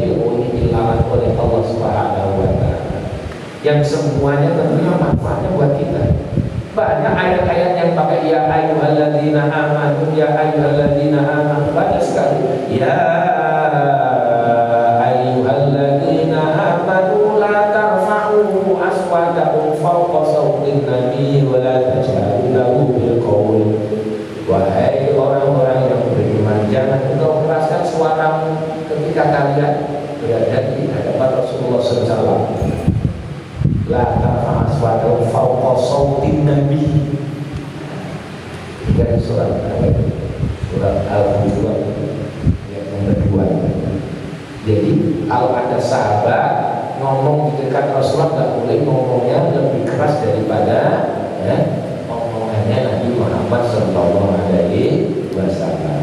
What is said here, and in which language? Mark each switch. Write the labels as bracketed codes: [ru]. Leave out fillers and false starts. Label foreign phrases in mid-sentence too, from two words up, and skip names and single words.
[id] Oh, ini dilarang oleh Allah [ar] سبحانه وتعالى, [id] yang semuanya tentunya manfaatnya buat kita. Banyak ayat-ayat yang pakai [ar] يا أيها الذين آمنوا, يا أيها الذين آمنوا, [id] banyak sekali. [ar] يا أيها الذين آمنوا لا ترفعوا أصواتكم فوق صوت النبي ولا تجهروا له بالقول. [id] Wahai orang-orang yang beriman, jangan engkau keraskan suaramu ketika kalian berada di hadapan Rasulullah SAW. [ar] لا ترفعوا أصواتكم فوق صوت النبي. [id] Dari surat Al-Hujurat yang kedua. Jadi kalau ada sahabat ngomong di dekat Rasulullah, nggak boleh ngomongnya lebih keras daripada omongannya Nabi Muhammad [ar] صلى الله عليه وسلم.